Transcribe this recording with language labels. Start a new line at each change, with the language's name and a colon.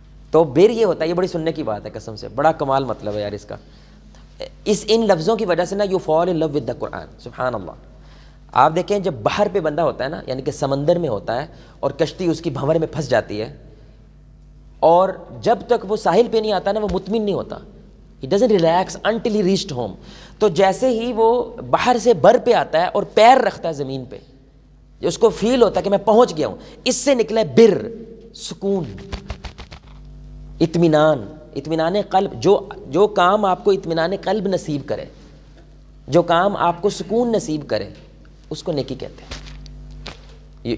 Urdu: تو بر یہ ہوتا ہے, یہ بڑی سننے کی بات ہے قسم سے, بڑا کمال مطلب ہے یار اس کا. ان لفظوں کی وجہ سے نا
English: You fall in love with the Quran.
Urdu: سبحان اللہ. آپ دیکھیں جب بحر پہ بندہ ہوتا ہے نا, یعنی کہ سمندر میں ہوتا ہے اور کشتی اس کی بھنور میں پھنس جاتی ہے, اور جب تک وہ ساحل پہ نہیں آتا نا وہ مطمئن نہیں ہوتا.
English: He doesn't relax until he reached home.
Urdu: تو جیسے ہی وہ باہر سے بر پہ آتا ہے اور پیر رکھتا ہے زمین پہ, اس کو فیل ہوتا ہے کہ میں پہنچ گیا ہوں, اس سے نکلا ہے بر, سکون, اطمینان قلب. جو کام آپ کو اطمینان قلب نصیب کرے, جو کام آپ کو سکون نصیب کرے, اس کو نیکی کہتے ہیں.